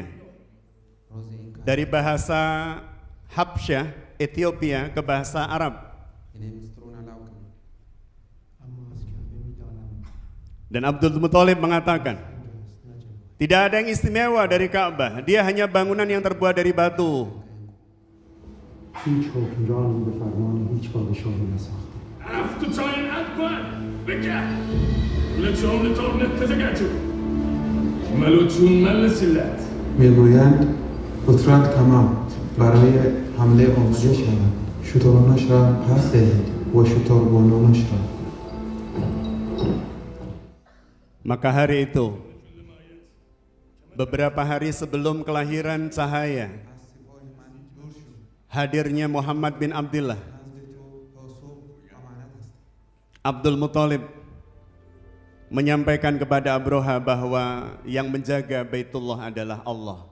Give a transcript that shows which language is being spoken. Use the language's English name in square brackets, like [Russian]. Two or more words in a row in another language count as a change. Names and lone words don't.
[Indonesian] Dari bahasa Habsyah, Ethiopia ke bahasa Arab. Dan Abdul Muthalib mengatakan, tidak ada yang istimewa dari Ka'bah, dia hanya bangunan yang terbuat dari batu. [Persian] میگویند اترک تمام برای حمله آماده شود شترانش را پس دهید و شتربانانش را. [Indonesian] Maka hari itu, beberapa hari sebelum kelahiran cahaya, hadirnya Muhammad bin Abdullah, Abdul Muthalib menyampaikan kepada Abroha bahwa yang menjaga Baitullah adalah Allah.